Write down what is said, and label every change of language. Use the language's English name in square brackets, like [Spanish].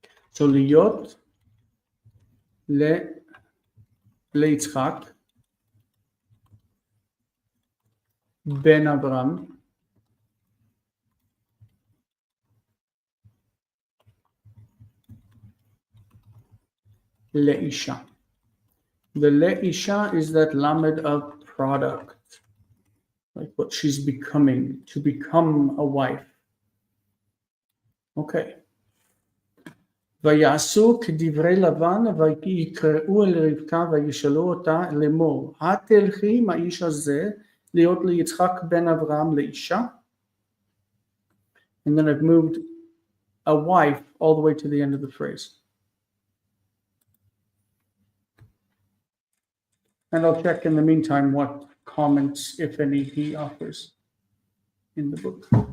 [Hebrew] So להיות, ליצחק, בן אברהם, לאישה. [English] The leisha is that lamed of product, like what she's becoming, to become a wife. Okay. [Hebrew] ויעשו כדברי לבן ויקראו אל רבקה וישאלו אותה לאמור, התלכי עם האיש הזה להיות ליצחק בן אברהם לאישה? [English] And then I've moved a wife all the way to the end of the phrase. And I'll check in the meantime what comments, if any, he offers in the book.